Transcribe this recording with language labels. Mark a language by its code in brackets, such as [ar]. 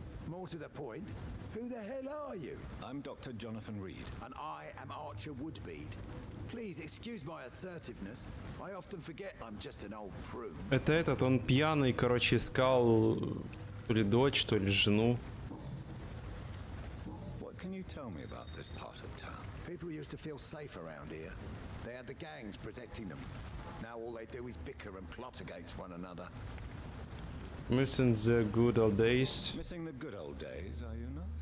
[en] More to the point, who the hell are you? I'm Dr. Jonathan Reed. And I am Archer Woodbead. Please excuse my assertiveness. I often forget I'm just an old prune. [ru] Это этот, он пьяный, короче, искал то ли дочь, то ли жену. [en] What can you tell me about this part of town? People used to feel safe around here. They had the gangs protecting them. Now all they do is bicker and plot against one another. Missing the good old days. Missing the good old days, are you not?